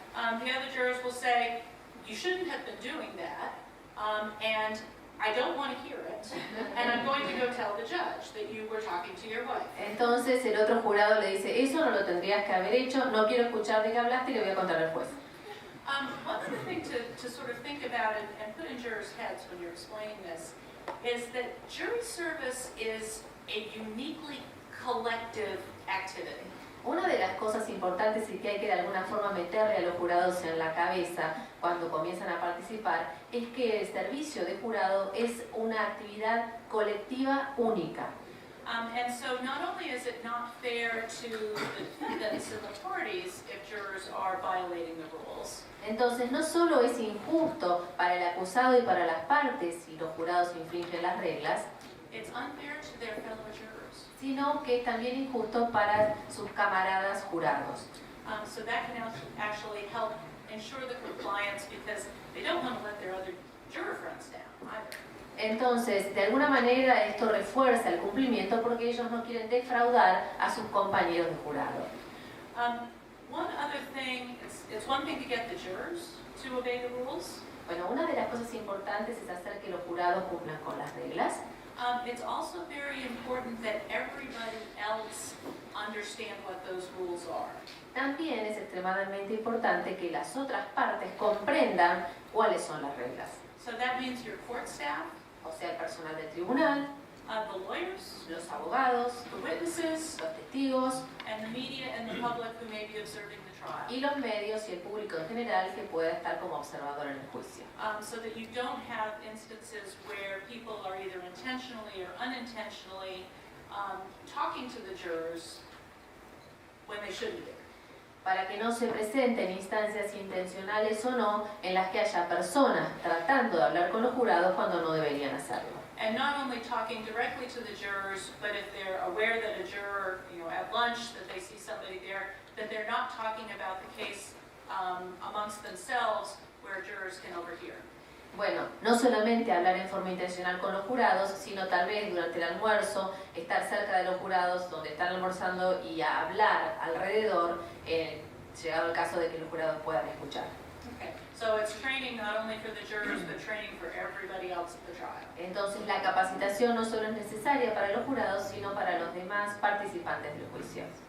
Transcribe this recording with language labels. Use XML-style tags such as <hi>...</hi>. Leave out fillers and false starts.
<en>the other jurors will say, you shouldn't have been doing that, and I don't want to hear it, and I'm going to go tell the judge that you were talking to your wife.</en> <es>entonces el otro jurado le dice, eso no lo tendrías que haber hecho, no quiero escuchar de qué hablaste y le voy a contar al juez.</es> <en>One other thing to sort of think about and put in jurors' heads when you're explaining this is that jury service is a uniquely collective activity.</en> <es>Una de las cosas importantes y que hay que de alguna forma meterle a los jurados en la cabeza cuando comienzan a participar es que el servicio de jurado es una actividad colectiva única.</es> <en>And so not only is it not fair to the defendants and the parties if jurors are violating the rules,</en> <es>Entonces no solo es injusto para el acusado y para las partes si los jurados infringen las reglas,</es> <en>it's unfair to their fellow jurors.</en> <es>sino que es también injusto para sus camaradas jurados.</es> <en>So that can actually help ensure the compliance because they don't want to let their other juror friends down either.</en> <es>Entonces, de alguna manera esto refuerza el cumplimiento porque ellos no quieren defraudar a sus compañeros de jurado.</es> <en>One other thing, it's one thing to get the jurors to obey the rules.</en> <es>Bueno, una de las cosas importantes es hacer que los jurados cumplan con las reglas.</es> <en>It's also very important that everybody else understand what those rules are.</en> <es>También es extremadamente importante que las otras partes comprendan cuáles son las reglas.</es> <en>So that means your court staff,</en> <es>O sea, el personal del tribunal,</es> <en>the lawyers,</en> <es>los abogados,</es> <en>the witnesses,</en> <es>los testigos</es> <en>and the media and the public who may be observing the trial.</en> <es>y los medios y el público en general que pueda estar como observador en el juicio.</es> <en>So that you don't have instances where people are either intentionally or unintentionally talking to the jurors when they shouldn't be.</en> <es>Para que no se presenten instancias intencionales o no en las que haya personas tratando de hablar con los jurados cuando no deberían hacerlo.</es> <en>And not only talking directly to the jurors, but if they're aware that a juror, at lunch, that they see somebody there, that they're not talking about the case amongst themselves where jurors can overhear.</en> <es>Bueno, no solamente hablar en forma intencional con los jurados, sino tal vez durante el almuerzo estar cerca de los jurados donde están almorzando y hablar alrededor, llegado el caso de que los jurados puedan escuchar.</es> <en>Okay. So it's training not only for the jurors, but training for everybody else at the trial.</en> <es>Entonces la capacitación no solo es necesaria para los jurados, sino para los demás participantes del juicio.</es>